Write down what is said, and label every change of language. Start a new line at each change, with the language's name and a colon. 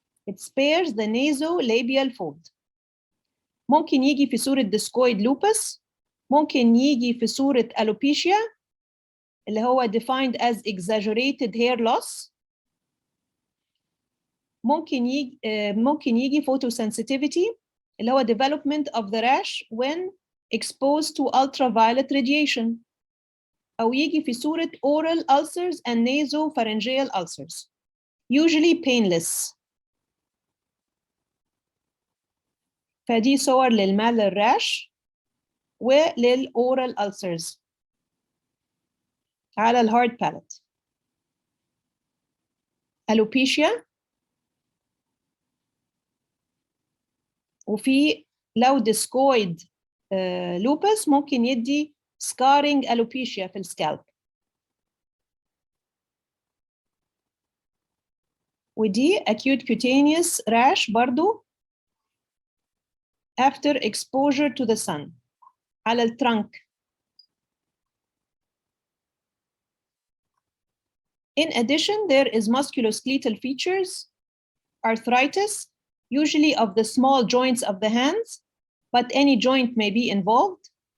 English: It spares the nasolabial fold.
Arabic: ممكن يجي في صورة
English: discoid lupus, ممكن يجي في صورة alopecia
Arabic: اللي هو
English: defined as exaggerated hair loss, ممكن يجي photosensitivity اللي هو development of the rash when exposed to ultraviolet radiation,
Arabic: أو يجي في صورة
English: oral ulcers and nasopharyngeal ulcers, usually painless.
Arabic: فدي صور للمالر راش وللأورال ulcers على الهارد باليت. alopecia, وفي لو discoid lupus ممكن يدي
English: scarring alopecia
Arabic: في السكالب. ودي
English: acute cutaneous rash
Arabic: برضو
English: after exposure to the sun
Arabic: على الترنك.
English: In addition, there is musculoskeletal features, arthritis, usually of the small joints of the hands, but any joint may be involved.